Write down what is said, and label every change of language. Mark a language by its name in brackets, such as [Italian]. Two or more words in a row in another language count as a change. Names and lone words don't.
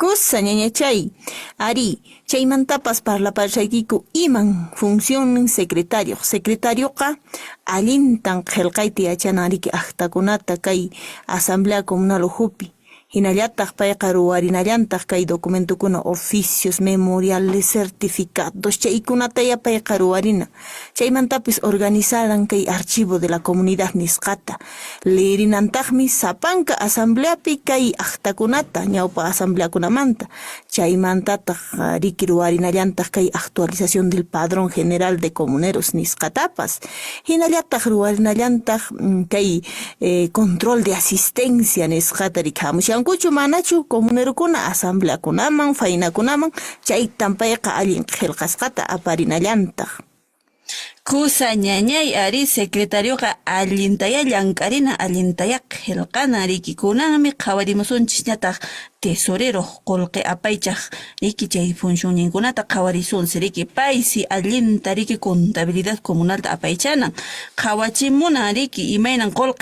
[Quechua] Kusa ñañachay, ari, chaymantapas parlapashaykiku iman función secretarioqa allintan qillqayti yachanariki aqtakunata kay asamblea comunal uhupi. Hinallataq payqa ruwarinallantaq kay documentukuna [Spanish] oficios, memoriales, certificados, [Quechua] chaykunataya payqa ruwarina. Chaymantapis organizaran kay [Spanish] archivo de la comunidad [Quechua] nisqata. Lirinantaqmi sapanka asambleapi kay aqtakunata ñawpa asambleakunamanta. Chaymantataq riki ruwarinallantaq kay [Spanish] actualización del padrón general de comuneros [Quechua] nisqatapas. Hinallataq ruwarinallantaq kay [Spanish] control de asistencia [Quechua] nisqata rikhamushan kuchu manachu comunerukuna asambleakunaman, fainakunaman, chaytan payqa allin qillqasqata aparinallantaq. Kusa ñañay ari secretarioqa allintaya llankarina allintaya qillqana rikikunanmi qhawarimusunchis ñataq tesorero qolqi apaychaq riki chay funcionninkunata qhawarisunsi riki paysi allinta riki contabilidad comunalta apaychanan qhawachimuna riki imaynan qolqa